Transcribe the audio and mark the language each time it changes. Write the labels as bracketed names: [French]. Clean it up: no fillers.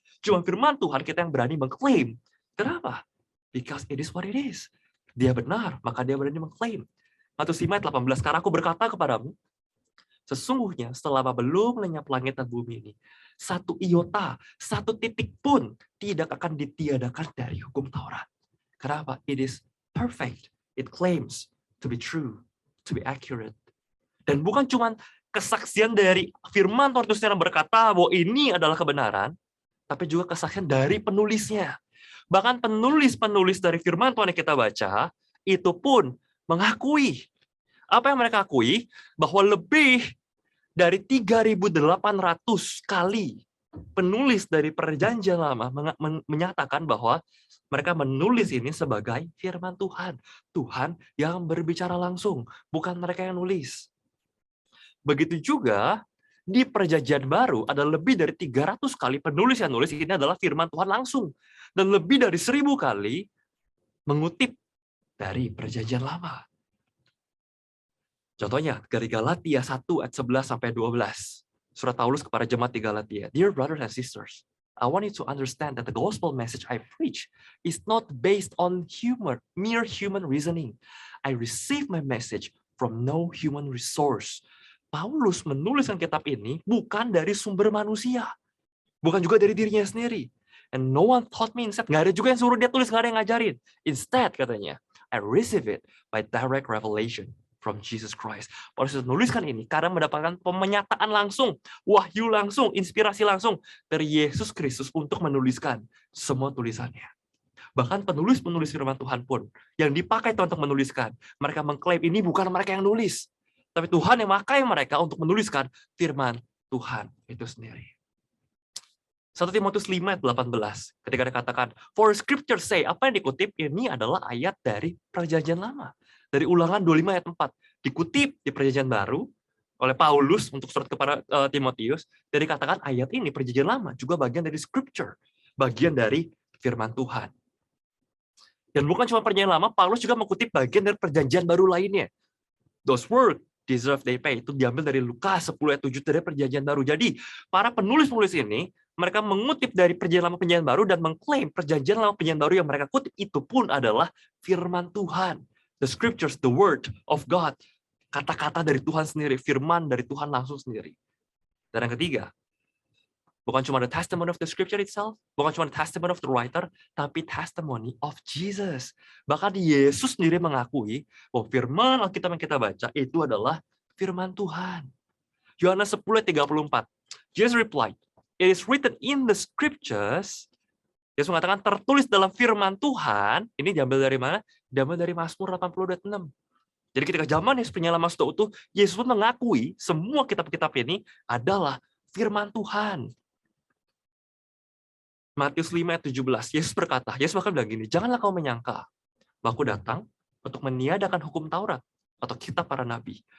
[Indonesian] Cuma firman Tuhan kita yang berani mengklaim. Kenapa? [English] Because it is what it is. [Indonesian] Dia benar, maka dia berani mengklaim. Matius 5 ayat 18, karena aku berkata kepadamu, sesungguhnya selama belum lenyap langit dan bumi ini, satu iota, satu titik pun tidak akan ditiadakan dari hukum Taurat. [English] Kenapa? It is perfect. It claims to be true, to be accurate. [Indonesian] Dan bukan cuma kesaksian dari firman Tuhan itu secara berkata bahwa ini adalah kebenaran, tapi juga kesaksian dari penulisnya. Bahkan penulis-penulis dari firman Tuhan yang kita baca, itu pun mengakui. Apa yang mereka akui? Bahwa lebih dari 3.800 kali penulis dari Perjanjian Lama menyatakan bahwa mereka menulis ini sebagai firman Tuhan. Tuhan yang berbicara langsung, bukan mereka yang nulis. Begitu juga di Perjanjian Baru ada lebih dari 300 kali penulis yang nulis ini adalah firman Tuhan langsung. Dan lebih dari 1.000 kali mengutip dari Perjanjian Lama. Contohnya dari Galatia 1 ayat 11 sampai 12. Surat Paulus kepada jemaat di Galatia. [English] Dear brothers and sisters, I want you to understand that the gospel message I preach is not based on mere human reasoning. I receive my message from no human resource. [Indonesian] Paulus menuliskan kitab ini bukan dari sumber manusia. Bukan juga dari dirinya sendiri. [English] And no one taught me instead. [Indonesian] Nggak ada juga yang suruh dia tulis, nggak ada yang ngajarin. [English] Instead, [Indonesian] katanya, [English] I receive it by direct revelation from Jesus Christ. [Indonesian] Paulus menuliskan ini karena mendapatkan pemenyataan langsung, wahyu langsung, inspirasi langsung dari Yesus Kristus untuk menuliskan semua tulisannya. Bahkan penulis-penulis firman Tuhan pun yang dipakai Tuhan untuk menuliskan, mereka mengklaim ini bukan mereka yang nulis, tapi Tuhan yang memakai mereka untuk menuliskan firman Tuhan itu sendiri. 1 Timotius 5 ayat 18, ketika dikatakan, [English] for scripture say, [Indonesian] apa yang dikutip ini adalah ayat dari Perjanjian Lama. Dari Ulangan 25 ayat 4, dikutip di Perjanjian Baru oleh Paulus untuk surat kepada Timotius, dan dikatakan ayat ini Perjanjian Lama juga bagian dari scripture, bagian dari firman Tuhan. Dan bukan cuma Perjanjian Lama, Paulus juga mengutip bagian dari Perjanjian Baru lainnya. [English] Those words deserve they pay, [Indonesian] itu diambil dari Lukas 10 ayat 7 dari Perjanjian Baru. Jadi, para penulis-penulis ini, mereka mengutip dari Perjanjian Lama Perjanjian Baru dan mengklaim Perjanjian Lama Perjanjian Baru yang mereka kutip itu pun adalah firman Tuhan. [English] The scriptures, the word of God. [Indonesian] Kata-kata dari Tuhan sendiri, firman dari Tuhan langsung sendiri. Dan yang ketiga, bukan cuma [English] the testimony of the scripture itself, [Indonesian] bukan cuma [English] the testimony of the writer, [Indonesian] tapi [English] testimony of Jesus. [Indonesian] Bahkan Yesus sendiri mengakui bahwa firman Alkitab yang kita baca itu adalah firman Tuhan. Yohanes 10:34. [English] Jesus replied, it is written in the scriptures. [Indonesian] Yesus mengatakan tertulis dalam firman Tuhan. Ini diambil dari mana? Diambil dari Mazmur 80:6. Jadi ketika zaman Yesus penyala sudah utuh, Yesus pun mengakui semua kitab-kitab ini adalah firman Tuhan. Matius 5 ayat 17, Yesus berkata, Yesus bahkan bilang gini, janganlah kau menyangka bahwa aku datang untuk meniadakan hukum Taurat atau kitab para nabi.